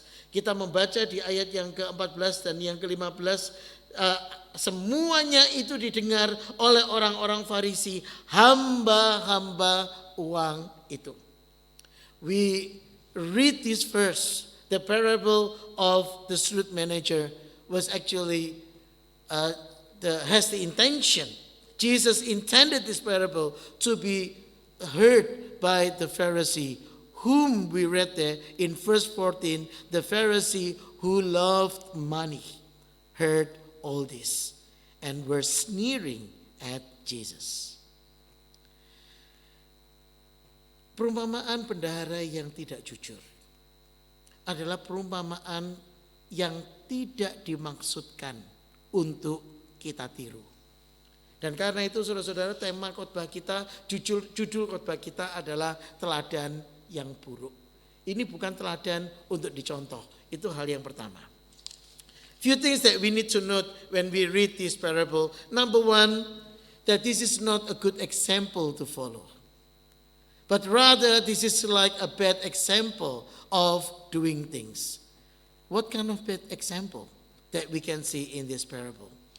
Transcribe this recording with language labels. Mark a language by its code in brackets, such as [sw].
[id] Kita membaca di ayat yang ke-14 dan yang ke-15, semuanya itu didengar oleh orang-orang Farisi, hamba-hamba uang itu. [en] We read this verse, the parable of the shrewd manager was actually has the intention. Jesus intended this parable to be heard by the Pharisee, whom we read there in verse 14. The Pharisee who loved money heard all this and were sneering at Jesus. [id] Perumpamaan bendahara yang tidak jujur adalah perumpamaan yang tidak dimaksudkan untuk kita tiru. Dan karena itu saudara-saudara, tema khotbah kita, judul khotbah kita adalah teladan yang buruk. Ini bukan teladan untuk dicontoh, itu hal yang pertama. [en] Few things that we need to note when we read this parable. Number one, that this is not a good example to follow. But rather, this is like a bad example of doing things. What kind of bad example that we can see in this parable?